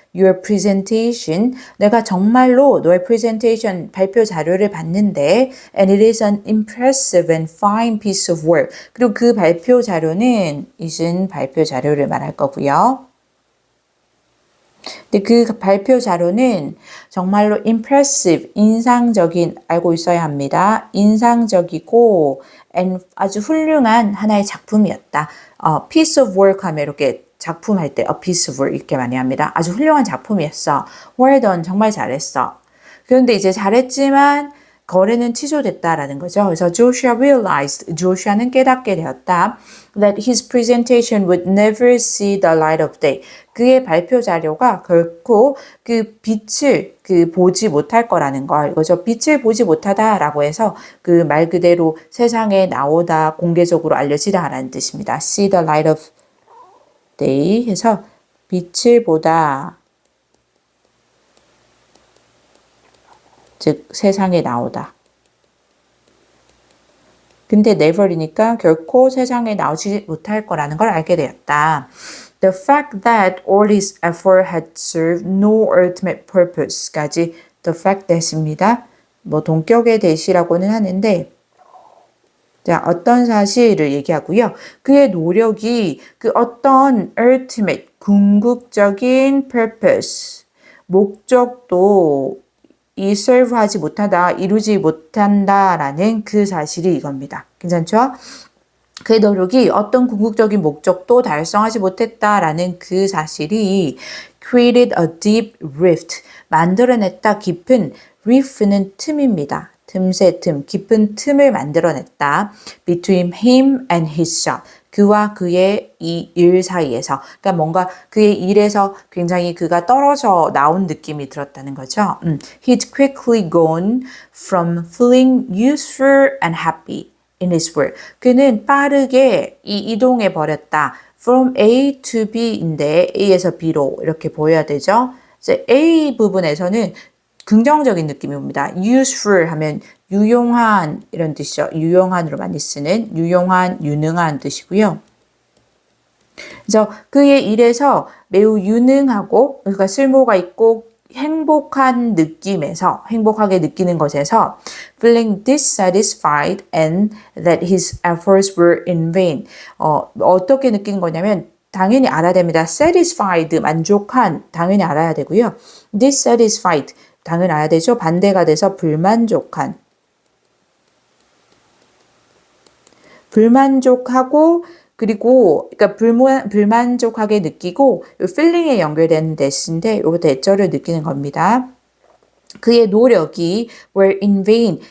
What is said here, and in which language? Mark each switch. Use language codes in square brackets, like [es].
[en] your presentation. [ko] 내가 정말로 너의 presentation 발표 자료를 봤는데 [en] and it is an impressive and fine piece of work. [ko] 그리고 그 발표 자료는 is은 발표 자료를 말할 거고요. 근데 그 발표 자료는 정말로 impressive, 인상적인, 알고 있어야 합니다. 인상적이고 and 아주 훌륭한 하나의 작품이었다. piece of work 하면 이렇게 작품할 때 a piece of work 이렇게 많이 합니다. 아주 훌륭한 작품이었어. [en] well done, [ko] 정말 잘했어. 그런데 이제 잘했지만 거래는 취소됐다라는 거죠. 그래서 Joshua realized, Joshua는 깨닫게 되었다. [en] That his presentation would never see the light of day. [ko] 그의 발표 자료가 결코 그 빛을 보지 못할 거라는 걸, 이거죠. 빛을 보지 못하다라고 해서 그 말 그대로 세상에 나오다, 공개적으로 알려지다라는 뜻입니다. See the light of day 해서 빛을 보다. 즉 세상에 나오다. 근데 never이니까 결코 세상에 나오지 못할 거라는 걸 알게 되었다. [en] The fact that all his effort had served no ultimate purpose까지 the fact that입니다. [ko] 뭐 동격의 대시라고는 하는데 자, 어떤 사실을 얘기하고요. 그의 노력이 그 어떤 ultimate 궁극적인 purpose 목적도 이 serve하지 못하다, 이루지 못한다라는 그 사실이 이겁니다. 괜찮죠? 그의 노력이 어떤 궁극적인 목적도 달성하지 못했다라는 그 사실이 [en] created a deep rift, [ko] 만들어냈다 깊은 rift는 틈입니다. 틈새 틈, 깊은 틈을 만들어냈다. [en] between him and his shop. [ko] 그와 그의 이 일 사이에서, 그러니까 뭔가 그의 일에서 굉장히 그가 떨어져 나온 느낌이 들었다는 거죠. [en] He'd quickly gone from feeling useful and happy in his work. [ko] 그는 빠르게 이동해 버렸다. From A to B인데 A에서 B로 이렇게 보여야 되죠. 이제 A 부분에서는 긍정적인 느낌이 옵니다. useful 하면 유용한 이런 뜻이죠. 유용한으로 많이 쓰는 유용한, 유능한 뜻이고요. 그래서 그의 일에서 매우 유능하고 그러니까 쓸모가 있고 행복한 느낌에서 행복하게 느끼는 것에서 [en] feeling dissatisfied and that his efforts were in vain. [ko] 어떻게 느끼는 거냐면 당연히 알아야 됩니다. satisfied 만족한 당연히 알아야 되고요. dissatisfied 당연히 알아야 되죠. 반대가 돼서 불만족한. 불만족하고 그리고 그러니까 불만족하게 느끼고 feeling에 연결되는 대신데 이거 대절을 느끼는 겁니다. 그의 노력이 [en] were in vain.